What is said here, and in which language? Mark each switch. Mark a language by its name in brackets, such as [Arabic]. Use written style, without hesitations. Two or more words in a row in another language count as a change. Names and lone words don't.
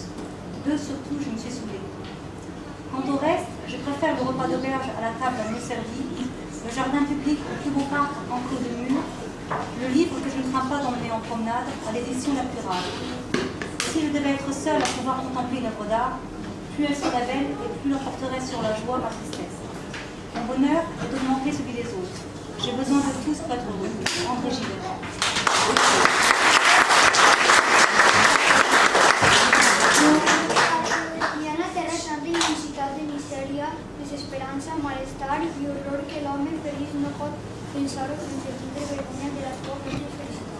[French] D'eux surtout, je me suis saoulée. Quant au reste, je préfère le repas d'auberge à la table à nous servie, le jardin public au plus beau parc enclos de murs, le livre que je ne crains pas d'emmener en promenade à l'édition la plus rare. Si je devais être seule à pouvoir contempler une œuvre d'art, plus elle serait belle et plus l'emporterait sur la joie ma tristesse. Mon bonheur est d'augmenter celui des autres. J'ai besoin de tous pour être heureux. André Gilles. [Catalan] Hi ha una terra santa intensitat de misèria, desesperança, malestar i horror que l'home feliç no pot pensar-ho sense tindre vergonya de la seva pròpia felicitat.